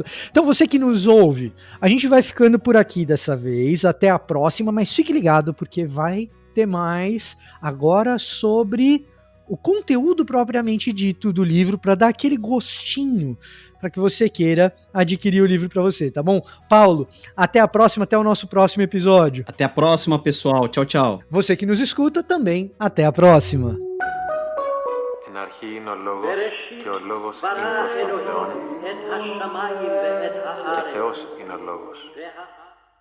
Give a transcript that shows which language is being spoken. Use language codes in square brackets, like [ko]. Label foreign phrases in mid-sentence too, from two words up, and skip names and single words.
[pt] Então você que nos ouve, a gente vai ficando por aqui dessa vez, até a próxima, mas fique ligado porque vai ter mais agora sobre o conteúdo propriamente dito do livro, para dar aquele gostinho para que você queira adquirir o livro para você, tá bom? Paulo, até a próxima, até o nosso próximo episódio. Até a próxima, pessoal. Tchau, tchau. Você que nos escuta também, até a próxima. [el] Εν αρχή είναι ο Λόγος και ο Λόγος είναι προς τον Θεόν και Θεός είναι ο Λόγος.